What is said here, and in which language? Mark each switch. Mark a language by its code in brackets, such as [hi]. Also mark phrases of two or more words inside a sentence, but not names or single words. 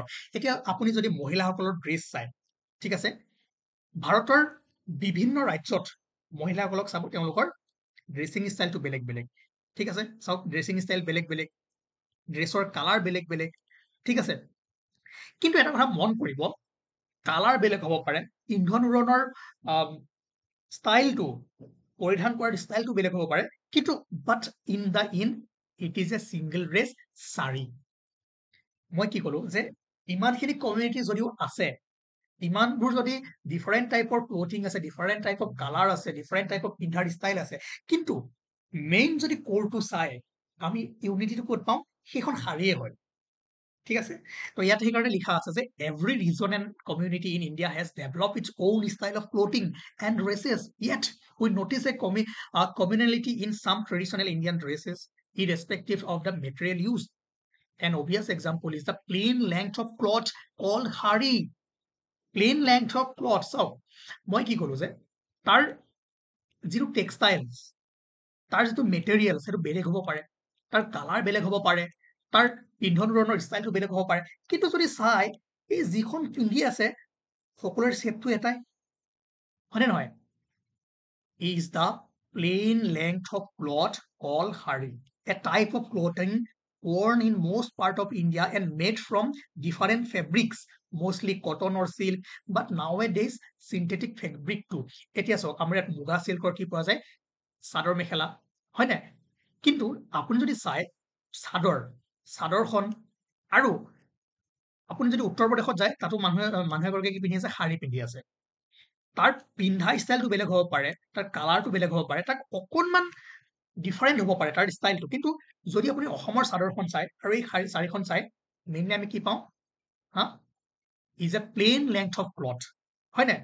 [as] এতিয়া আপুনি যদি মহিলাসকলৰ ড্ৰেছ চায়, ঠিক আছে, ভাৰতৰ বিভিন্ন ৰাজ্যত মহিলাসকলক চাব, তেওঁলোকৰ ড্ৰেছিং ষ্টাইলটো বেলেগ বেলেগ। ঠিক আছে, চাওক ড্ৰেছিং ষ্টাইল বেলেগ বেলেগ, ড্ৰেছৰ কালাৰ বেলেগ বেলেগ। ঠিক আছে, কিন্তু এটা কথা মন কৰিব, কালাৰ বেলেগ হ'ব পাৰে, ইন্ধন উৰণৰ ষ্টাইলটো, পৰিধান কৰাৰ ষ্টাইলটো বেলেগ হ'ব পাৰে, কিন্তু [en] but in it is a single dress, [as] শাৰী। মই কি ক'লো যে ইমানখিনি কমিউনিটি যদিও আছে, ইমানবোৰ যদি ডিফাৰেণ্ট টাইপৰ ক্লথিং আছে, [en] different type of color [as] আছে, [en] different type of [as] পিন্ধাৰ ষ্টাইল আছে, কিন্তু মেইন যদি কোৰটো চাই আমি ইউনিটিটো ক'ত পাওঁ, সেইখন শাৰীয়ে হয়। ঠিক আছে, তো ইয়াত সেইকাৰণে লিখা আছে যে [en] every region and community in India has develop its own style of clothing and dresses, yet we notice a communality in some traditional Indian dresses irrespective of the material used. An obvious example is the plain length of cloth called hari. Plain length of cloth. So, [as] মই কি কৰো যে তাৰ যিটো টেক্সটাইলছ, তাৰ যিটো মেটেৰিয়েল, সেইটো বেলেগ হ'ব পাৰে, তাৰ কালাৰ বেলেগ হ'ব পাৰে, তাৰ পিন্ধন উৰণৰ ষ্টাইলটো বেলেগ হ'ব পাৰে, কিন্তু যদি চাই এই যিখন পিন্ধি আছে সকলোৰে শ্বেপটো এটাই, হয়নে নহয়? [en] Is the plain length of cloth called hari, a type of clothing worn in most part of India and made from different fabrics, mostly cotton or silk, but nowadays synthetic fabric too. [as] এতিয়া চাওক, আমাৰ ইয়াত মুগা চিল্কৰ কি পোৱা যায়, চাদৰ মেখেলা, হয় নাই? কিন্তু আপুনি যদি চাই চাদৰখন, আৰু আপুনি যদি উত্তৰ প্ৰদেশত যায়, তাতো মানুহে এগৰাকীয়ে কি পিন্ধি আছে, শাৰী পিন্ধি আছে। তাৰ পিন্ধা ষ্টাইলটো বেলেগ হ'ব পাৰে, তাৰ কালাৰটো বেলেগ হ'ব পাৰে, তাক অকণমান ডিফাৰেণ্ট হ'ব পাৰে তাৰ ষ্টাইলটো, কিন্তু যদি আপুনি অসমৰ চাদৰখন চাই আৰু এই শাৰীখন চাই, মেইনলি আমি কি পাওঁ, [en] is a plain length of cloth, [as] হয় নাই?